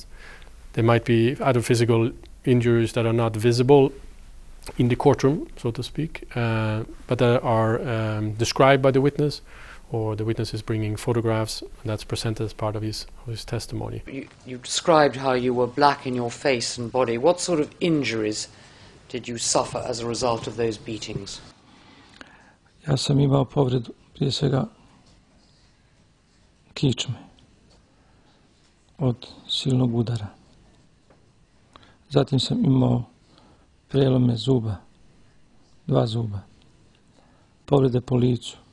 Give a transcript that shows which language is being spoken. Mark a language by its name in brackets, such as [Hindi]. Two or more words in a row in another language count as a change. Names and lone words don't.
[English] There might be other physical injuries that are not visible in the courtroom, so to speak, but that are described by the witness or the witness is bringing photographs, and that's presented as part of his testimony. You described how you were black in your face and body. What sort of injuries did you suffer as a result of those beatings? [Bosnian] Ja sam imao povredu prije svega kičme od silnog udara. Zatim sam imao prelome zuba, 2 zuba, povrede po licu.